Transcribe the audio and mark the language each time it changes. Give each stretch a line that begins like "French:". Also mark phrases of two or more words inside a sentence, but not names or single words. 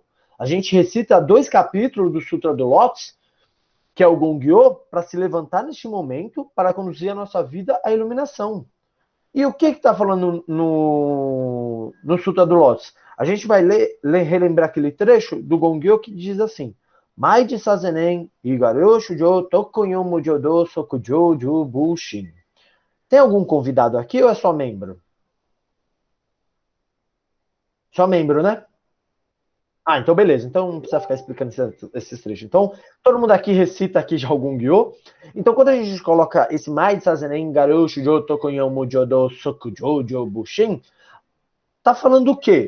Portuguese: A gente recita 2 capítulos do Sutra do Lótus, que é o Gongyo, para se levantar neste momento, para conduzir a nossa vida à iluminação. E o que está falando no Sutra do Lótus? A gente vai relembrar aquele trecho do Gongyo que diz assim:
Japanese: 毎自作是念、以何令衆生、得入無上道、速成就仏身.
Portuguese: Tem algum convidado aqui ou é só membro? Só membro, né? Ah, então beleza. Então não precisa ficar explicando esses trechos. Então, todo mundo aqui recita aqui já algum Gyo. Então, quando a gente coloca esse
Japanese: 毎自作是念 以何令衆生 得入無上道 速成就仏身,
Portuguese: tá falando o quê?